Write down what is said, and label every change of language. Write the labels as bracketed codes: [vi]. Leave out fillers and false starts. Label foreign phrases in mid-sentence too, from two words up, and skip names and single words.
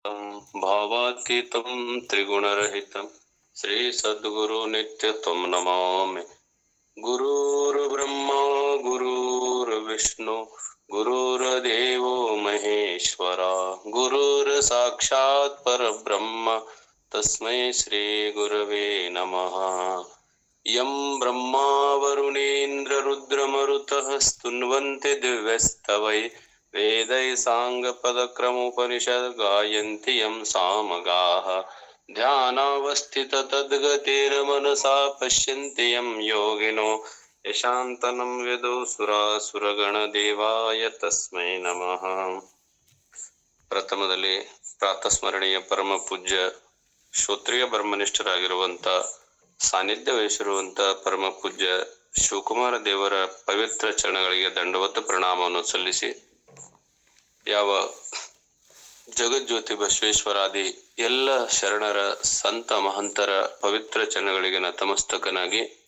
[sa] ಭಾವಾತೀತಂ ತ್ರಿಗುಣರಹಿತಂ ಶ್ರೀ ಸದ್ಗುರು ನಿತ್ಯತ್ವಂ ನಮಾಮಿ. ಗುರುರ್ ಬ್ರಹ್ಮ ಗುರುರ್ ವಿಷ್ಣು ಗುರುರ್ದೇವೋ ಮಹೇಶ್ವರ ಗುರುರ್ ಸಾಕ್ಷಾತ್ ಪರಬ್ರಹ್ಮ ತಸ್ಮೈ ಶ್ರೀ ಗುರವೇ ನಮಃ. ಯಂ ಬ್ರಹ್ಮಾ ವರುಣೇಂದ್ರ ರುದ್ರಮರುತಃ ಸ್ತುನ್ವಂತೆ ದಿವ್ಯಸ್ತವೈ ವೇದೈ ಸಾಂಗಪದಕ್ರಮೋಪನಿಷದ್ ಗಾಯಂತಿ ಯಂ ಸಾಮಗಾಃ. ಧ್ಯಾನಾವಸ್ಥಿತ ತದ್ಗತೇನ ಮನಸಾ ಪಶ್ಯಂತಿ ಯಂ ಯೋಗಿನೋ ಯಶಾಂತನಂ ವಿದೋ ಸುರಾಸುರಗಣ ದೇವಾಯ ತಸ್ಮೈ ನಮಃ. [kn] ಪ್ರಥಮದಲ್ಲಿ ಪ್ರಾತಸ್ಮರಣೀಯ ಪರಮ ಪೂಜ್ಯ ಶ್ರೋತ್ರಿಯ ಬ್ರಹ್ಮನಿಷ್ಠರಾಗಿರುವಂತ ಸಾನ್ನಿಧ್ಯ ವಹಿಸಿರುವಂತ ಪರಮ ಪೂಜ್ಯ ಶಿವಕುಮಾರ ದೇವರ ಪವಿತ್ರ ಚರಣಗಳಿಗೆ ದಂಡವತ ಪ್ರಣಾಮವನ್ನು ಸಲ್ಲಿಸಿ, ಯಾವ ಜಗಜ್ಯೋತಿ ಬಸವೇಶ್ವರಾದಿ ಎಲ್ಲ ಶರಣರ ಸಂತ ಮಹಂತರ ಪವಿತ್ರ ಚರಣಗಳಿಗೆ ನತಮಸ್ತಕನಾಗಿ,